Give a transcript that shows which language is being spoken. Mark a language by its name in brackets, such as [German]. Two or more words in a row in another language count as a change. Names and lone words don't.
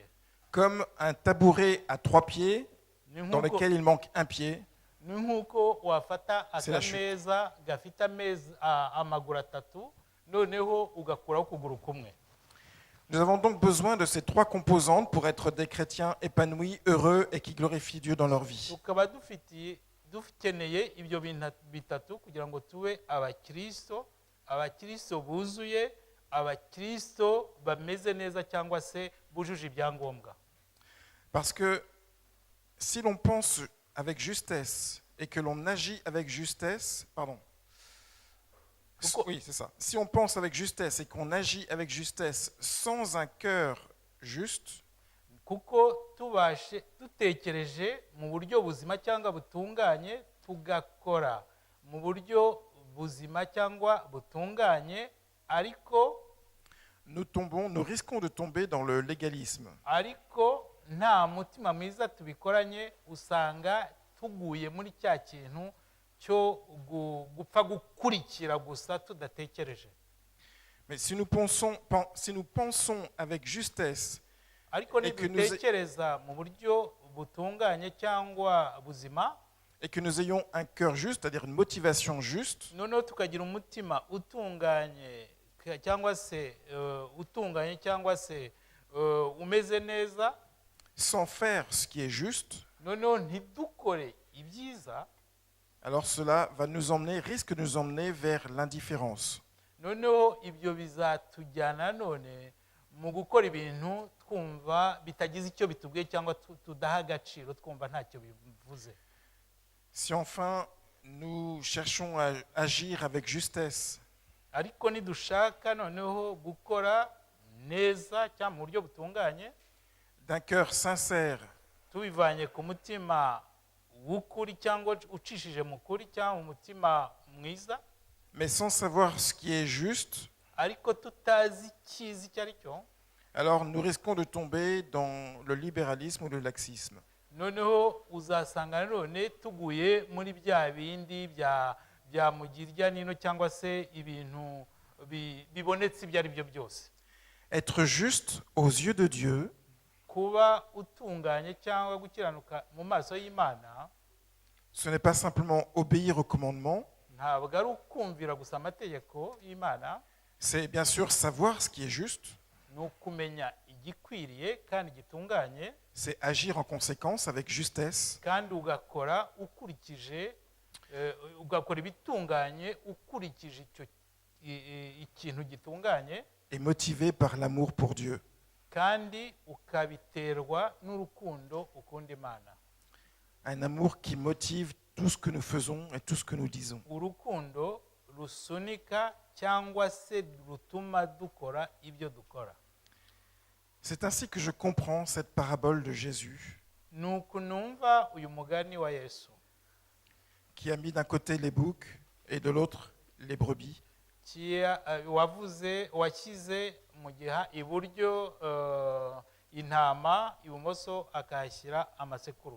[French] Comme un tabouret à 3 pieds dans lequel il manque un pied. [Kinyarwanda] Ni nk'uko wafata akameza gafite amaguru atatu noneho ugakuraho ukuguru kumwe. [French] Nous avons donc besoin de ces trois composantes pour être des chrétiens épanouis, heureux et qui glorifient Dieu dans leur vie. [Kinyarwanda] Tukaba dukeneye ibyo bintu bitatu kugira ngo tube abakristo buzuye, abakristo bameze neza cyangwa se bujuje ibyangombwa. [French] Parce que si l'on pense avec justesse et que l'on agit avec justesse, oui, c'est ça. Si on pense avec justesse et qu'on agit avec justesse sans un cœur juste, [Kinyarwanda] kuko dutekereje mu buryo buzima cyangwa butunganye, tugakora mu buryo buzima cyangwa butunganye, ariko [French] nous risquons de tomber dans le légalisme. [Kinyarwanda] Ariko nta mutima mwiza tubikoranye, usanga tuguye muri cya kintu cyo gupfa gukurikira gusa tudatekereje. [French] Mais si nous pensons avec justesse, [Kinyarwanda] ariko nidutekereza mu buryo butunganye cyangwa buzima, [French] et que nous ayons un cœur juste, c'est-à-dire une motivation juste, [Kinyarwanda] noneho tukagira umutima utunganye cyangwa se umeze neza, [French] sans faire ce qui est juste, [Kinyarwanda] noneho ntidukore ibyiza, [French] alors cela risque de nous emmener vers l'indifférence. [Kinyarwanda] noneho ibyo bizatujyana none mu gukora ibintu twumva bitagize icyo bitubwiye cyangwa tudaha agaciro, twumva ntacyo bivuze. [French] Si enfin nous cherchons à agir avec justesse, [Kinyarwanda] ariko nidushaka noneho gukora neza cyangwa mu buryo butunganye, [French] d'un cœur sincère, [Kinyarwanda] tubivanye ku mutima w'ukuri cyangwa ucishije mu kuri cyangwa umutima mwiza, [French] mais sans savoir ce qui est juste, [Kinyarwanda] ariko tutazi icyiza icyo ari cyo, [French] alors nous risquons de tomber dans le libéralisme ou le laxisme. [Kinyarwanda] noneho uzasanga none tuguye muri bya bindi bya mugirya nino cyangwa se ibintu bibonetse ibyo ari byo byose. [French] Être juste aux yeux de Dieu, [Kinyarwanda] kuba utunganye cyangwa gukiranuka mu maso y'Imana, [French] ce n'est pas simplement obéir aux commandements, [Kinyarwanda] ntabwo ari ukumvira gusa amategeko y'Imana, [French] c'est bien sûr savoir ce qui est juste, [Kinyarwanda] ni ukumenya igikwiriye kandi gitunganye, [French] c'est agir en conséquence avec justesse, [Kinyarwanda] kandi ugakora ibitunganye ukurikije ikintu gitunganye, [French] et motivé par l'amour pour Dieu. [Kinyarwanda] kandi ukabiterwa n'urukundo ukunda Imana. [French] Un amour qui motive tout ce que nous faisons et tout ce que nous disons. [Kinyarwanda] Urukundo rusunika cyangwa se rutuma dukora ibyo dukora. [French] C'est ainsi que je comprends cette parabole de Jésus, [Kinyarwanda] Nuko numva uyu mugani wa Yesu, [French] qui a mis d'un côté les boucs et de l'autre les brebis. [Kinyarwanda] washyize mu giha iburyo intama, ibumoso akahashyira amasekurume.